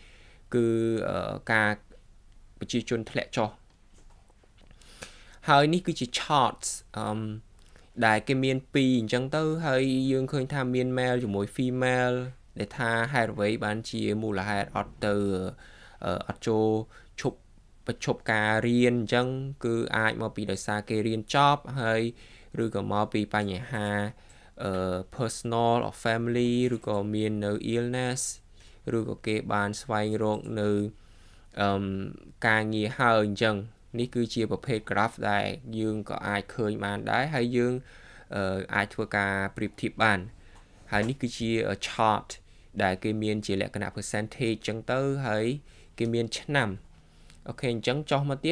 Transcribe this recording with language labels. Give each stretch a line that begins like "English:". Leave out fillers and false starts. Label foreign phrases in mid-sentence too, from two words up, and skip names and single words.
Khmer: គឺការប្រជាជនធ្លាក់ចុះហើយនេះគឺជា charts ដែលគេមាន2អញ្ចឹងទៅហើយយើងឃើញថាមាន male ជាមួយ female ដែលថាហេតុអ្វីបានជាមូលហេតុអត់ទៅអត់ចូលបញ្ឈប់ការរៀនអញ្ចឹងគឺអាចមកពីដោយសារគេរៀនច ប់ហើយឬក៏មកពីបញ្ហា
English: personal or family
Khmer: ឬក៏មាននៅ illness ឬក៏គេបានស្វែងរកនៅការងារហើយអញ្ចឹងនេះគឺជាប្រភេទ graph ដែលយើងក៏អាចឃើញបាន ដែរហើយយើងអាចធ្វើការប្រៀបធៀបបានហើយនេះគឺជា chart ដែលគេមានជាលក្ខណៈ percentage អញ្ចឹងទៅហើយគេមានឆ្នាំអូខេអញ្ចឹងចុះមកទៀត